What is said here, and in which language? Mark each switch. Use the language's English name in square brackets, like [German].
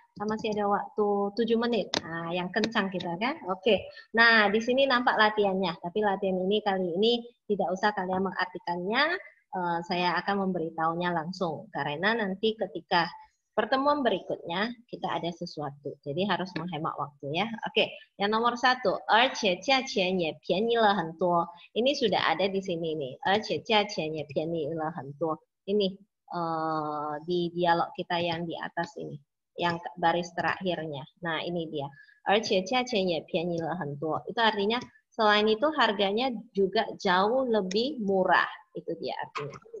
[Indonesian] Masih ada waktu 7 menit. Nah, yang kencang kita kan. Oke. Nah, di sini nampak latihannya. Tapi latihan ini kali ini tidak usah kalian mengartikannya. Saya akan memberitahunya langsung. Karena nanti ketika pertemuan berikutnya kita ada sesuatu. Jadi harus menghemat waktu ya. Oke. Yang nomor 1. [Chinese] 而且价钱也便宜了很多. [Indonesian] Ini sudah ada di sini nih. [Chinese] 而且价钱也便宜了很多. [Indonesian] Ini di dialog kita yang di atas ini. Yang baris terakhirnya. Nah, ini dia. [Chinese] 而且价钱也便宜了很多. [Indonesian] Itu artinya selain itu harganya juga jauh lebih murah. Itu dia artinya.